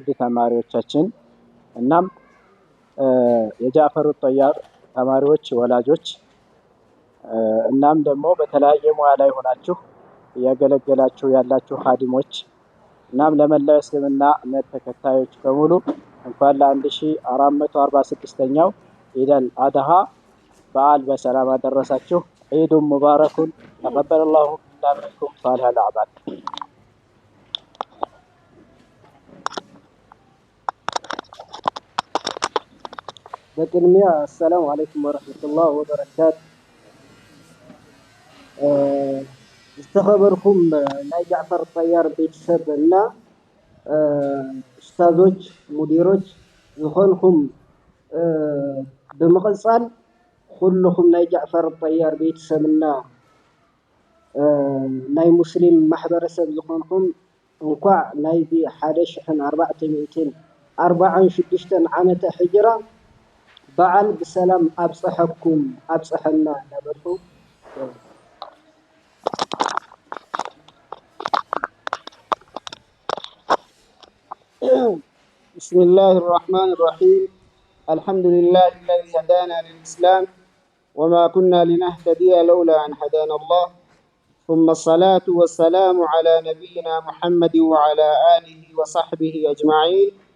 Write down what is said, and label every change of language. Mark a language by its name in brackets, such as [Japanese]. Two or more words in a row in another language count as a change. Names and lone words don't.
[Amharic] ተማሪዎቻችን እናም የጃዕፈር ጠያር ተማሪዎች ወላጆች እናም ደግሞ በተለያየ ሙያ ላይ ሆናችሁ እያገለገላችሁ ያላችሁ ኻዲሞች እናም ለመላው እስልምና እምነት ተከታዮች በሙሉ እንኳን ለ1446ኛው ኢደል አድሃ በዓል በሰላም አደረሳችሁ። [Arabic] عيدٌ مباركٌ تقبل الله منا ومنكم صالح الأعمال። [Tigrinya] በቅድሚያ [Arabic] السلام عليكم ورحمة الله وبركاته። [Tigrinya] ዝተኸበርኩም ናይ ጃዕፈር ጠያር ቤተሰብ እና ኡስታዞች፣ ሙዲሮች ዝኾንኩም ብምቕፃል ኩልኩም ናይ ጃዕፈር ጠያር ቤተሰብና ናይ ሙስሊም ማሕበረሰብ ዝኾንኩም እንኳዕ ናይዚ 1446 ዓመተ ሕጅራ በዓል ብሰላም አብጽሐኩም አብጽሐና ነበርኩ። [Arabic] بسم الله الرحمن الرحيم الحمد لله الذي هدانا للإسلام وما كنا لنهتدي لولا أن هدانا الله ثم الصلاة والسلام على نبينا محمد وعلى آله وصحبه أجمعين.